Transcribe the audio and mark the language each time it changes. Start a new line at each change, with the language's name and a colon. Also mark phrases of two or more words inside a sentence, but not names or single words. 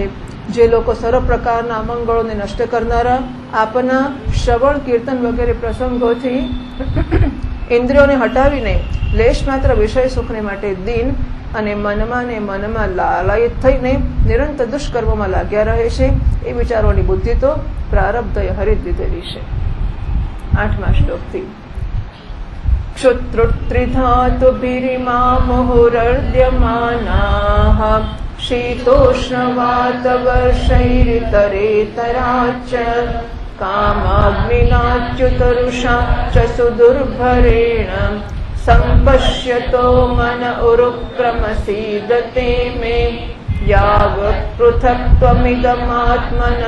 Gujarati: જે લોકો સર્વ પ્રકારના અમંગળોને નષ્ટ કરનારા આપના શ્રવણ, કીર્તન વગેરે પ્રસંગોથી ઇન્દ્રિયોને હટાવીને લેશ માત્ર વિષય સુખને માટે દીન અને મનમાં લાલાયિત થઈને નિરંતર દુષ્કર્મોમાં લાગ્યા રહે છે એ વિચારોની બુદ્ધિ તો પ્રારબ્ધએ હરિત લીધેલી છે। 8મા શ્લોકથી
Sanskrit: क्षुत्रुत्रिधातुभिरिमा मुहुरर्द्यमानाः शीतोष्णवातवर्षैरितरेतराच्च कामाग्निनाच्युतरुषा च सुदुर्भरेण सम्पश्यतो मन उरुक्रमसीदते मे यावत् पृथक्त्वमिदमात्मन